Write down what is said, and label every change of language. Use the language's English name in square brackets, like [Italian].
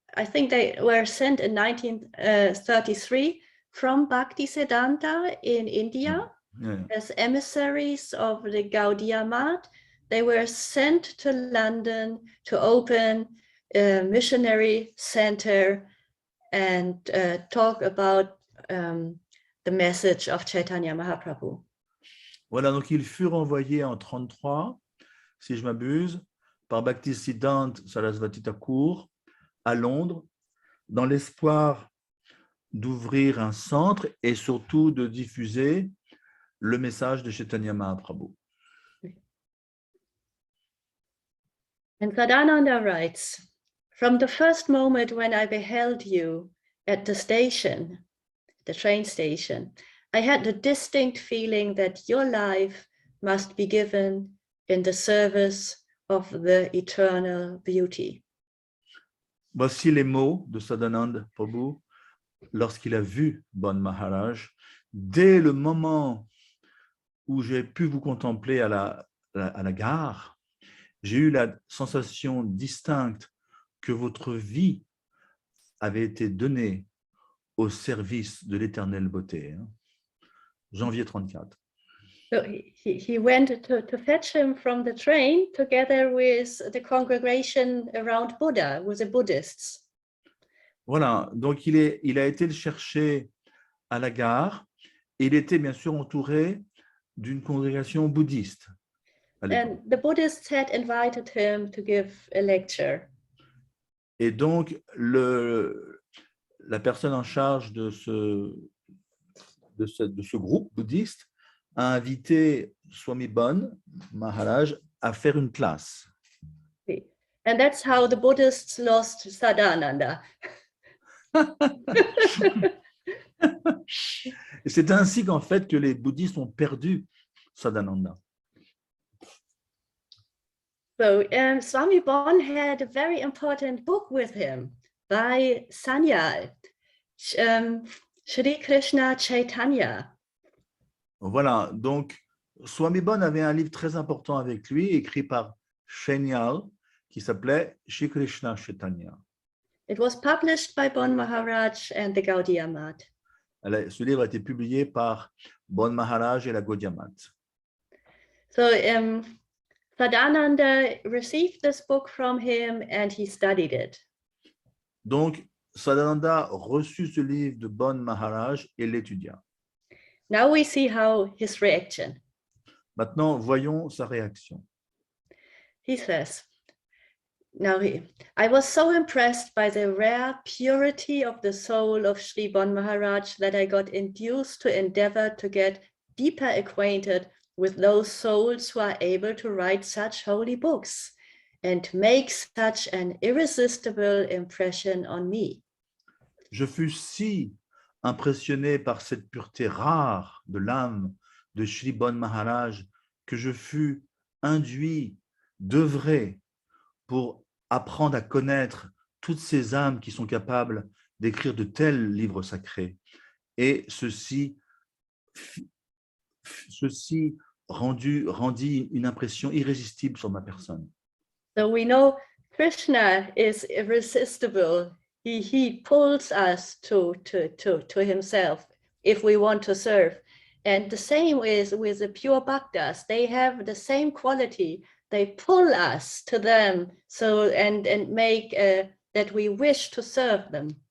[English] I think they were sent in 1933 from Bhaktisiddhanta in India as emissaries of the Gaudiya Math. They were sent to London to open a missionary center and talk about the message of Chaitanya Mahaprabhu. [French] Voilà, donc ils furent envoyés en 1933, si je m'abuse, par Bhaktisiddhanta Sarasvati Thakur à Londres, dans l'espoir d'ouvrir un centre et surtout de diffuser le message de Chaitanya Mahaprabhu. [English] And Sadananda writes, from the first moment when I beheld you at the station, the train station, I had the distinct feeling that your life must be given in the service of the eternal beauty. [French] Voici les mots de Sadananda Prabhu lorsqu'il a vu Bon Maharaj. Dès le moment où j'ai pu vous contempler à la gare, j'ai eu la sensation distincte que votre vie avait été donnée au service de l'éternelle beauté. Janvier 34. [English] So he went to fetch him from the train together with the congregation around Buddha, with the Buddhists. [French] Voilà, donc il a été le chercher à la gare et il était bien sûr entouré d'une congrégation bouddhiste. [English] And the Buddhists had invited him to give a lecture. [French] Et donc, la personne en charge de ce groupe bouddhiste a invité Swami Bon Maharaj à faire une classe. [English] And that's how the Buddhists lost Sadananda. [French] Et c'est ainsi qu'en fait que les bouddhistes ont perdu Sadananda. [English] So Swami Bon had a very important book with him by Sanyal, Shri Krishna Chaitanya. [French] Voilà, donc Swami Bon avait un livre très important avec lui, écrit par Sanyal, qui s'appelait Shri Krishna Chaitanya. [English] It was published by Bon Maharaj and the Gaudiya Math. [French] Ce livre a été publié par Bon Maharaj et la Gaudiya Math. [English] So Sadananda received this book from him and he studied it. [French] Donc, Sadananda reçut ce livre de Bon Maharaj et l'étudia. [English] Now we see how his reaction. [French] Maintenant, voyons sa réaction. [English] He says, I was so impressed by the rare purity of the soul of Sri Bon Maharaj that I got induced to endeavor to get deeper acquainted with those souls who are able to write such holy books and make such an irresistible impression on me. [French] Je fus si impressionné par cette pureté rare de l'âme de Sri Bon Maharaj que je fus induit d'œuvrer pour apprendre à connaître toutes ces âmes qui sont capables d'écrire de tels livres sacrés. Et ceci rendit une impression irrésistible sur ma personne. [English] So we know Krishna is irresistible. he pulls us to himself if we want to serve. And the same is with the pure bhaktas. They have the same quality. They pull us to them and make that we wish to serve them.